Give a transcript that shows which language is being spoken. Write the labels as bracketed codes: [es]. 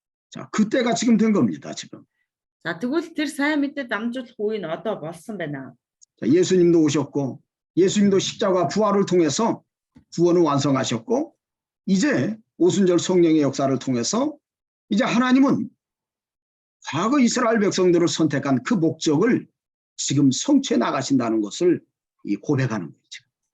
[ko] 자, 그때가 지금 된 겁니다, 지금. [mn] За тэгвэл тэр сайн мэдээ дамжуулах үе нь одоо болсон байна. [ko] 자, 예수님도 오셨고 예수님도 십자가 부활을 통해서 구원을 완성하셨고 이제 오순절 성령의 역사를 통해서 이제 하나님은 과거 이스라엘 백성들을 선택한 그 목적을 지금 성취해 나가신다는 것을 고백하는 거죠.